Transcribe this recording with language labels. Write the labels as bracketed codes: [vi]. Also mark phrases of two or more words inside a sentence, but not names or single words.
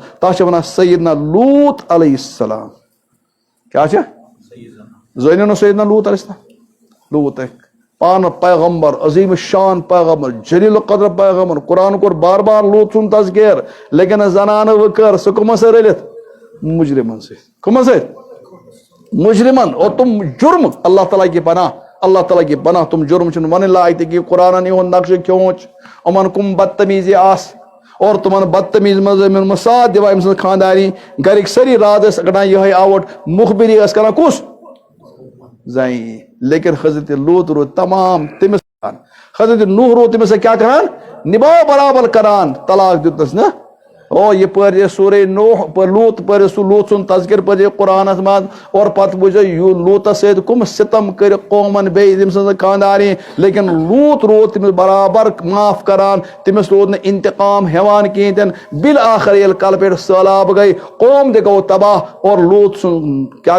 [ks] تتھ چھِ ونان سیدنا لوٗط علیہ السلام کیٛاہ چھِ زٲنِو نہٕ سیدنا لوٗط علیہ السلام لوٗط پانہٕ پیغمبر عظیٖم شان پیغمبر جلیل القدر پیغمبر قرآن کوٚر بار بار لوٗط سُنٛد تذکیر لیکن زنانہٕ وٕکر سُہ کٕمن سۭتۍ رٔلِتھ مجرمن سۭتۍ کٕمن سۭتۍ مجرمن اور تم جرم [ur] اللہ تعالیٰ کی پناہ اللہ تعالیٰ کی پناہ [ks] تم جرم چھنہٕ ونٕنۍ لایق تہِ کہ قرآنن یِہُنٛد نقشہٕ کھوٗنٛچ یِمن کم بدتمیٖزی آسہٕ اور تمن بدتمیٖز منٛز أمۍ ساتھ دِوان أمۍ سٕنٛز خاندانی گرِکۍ سٲری رات ٲسۍ کڑان یِہے آوُٹ مُخبری ٲس کران کُس زَنہِ لیکن حضرت لوٗط روٗد تمام تٔمِس حضرت نوح روٗد تٔمِس کیٛاہ کران نِباو برابر کران طلاق دیُتنس نا او یہ پٔرزِ سورے نوح لوٗط پٔرِو سُہ لوٗط سُنٛد تذکر پٔرزِ قرآنس منٛز اور پتہٕ وٕچھو لوٗطس سۭتۍ کٕم ستم کٔرِ قومن بیٚیہِ تٔمۍ سٕنٛز خاندانی لیکن لوٗط روٗد تٔمِس برابر معاف کران تٔمِس روٗد نہٕ انتقام ہٮ۪وان کِہیٖنۍ تہِ نہٕ بالآخر ییٚلہِ کلہٕ پٮ۪ٹھ سہلاب گٔے قوم تہِ گوٚو تباہ اور لوٗط سُنٛد کیٛاہ